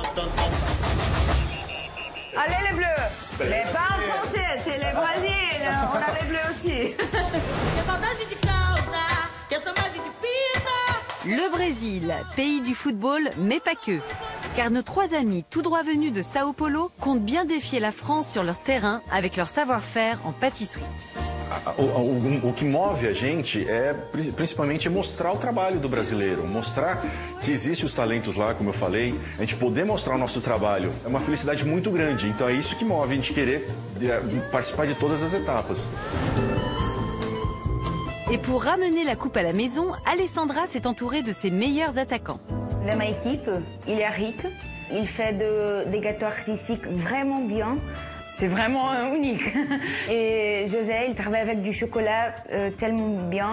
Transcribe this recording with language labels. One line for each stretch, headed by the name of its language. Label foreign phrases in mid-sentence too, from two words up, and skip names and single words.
French: Allez les bleus, mais pas en français, c'est les Brésils, on a les bleus aussi. Le Brésil, pays du football, mais pas que. Car nos trois amis tout droit venus de Sao Paulo comptent bien défier la France sur leur terrain avec leur savoir-faire en pâtisserie.
Portuguese: O que move a gente é principalmente mostrar o trabalho do brasileiro, mostrar que existem os talentos lá, como eu falei, a gente poder mostrar o nosso trabalho é uma felicidade muito grande. Então é isso que move a gente querer participar de todas as etapas.
French: Et pour ramener la coupe à la maison, Alessandra s'est entourée de ses meilleurs attaquants. Dans ma équipe, il y a Rick, il fait des gâteaux artistiques vraiment bien. C'est vraiment unique. Et José, il travaille avec du chocolat tellement bien.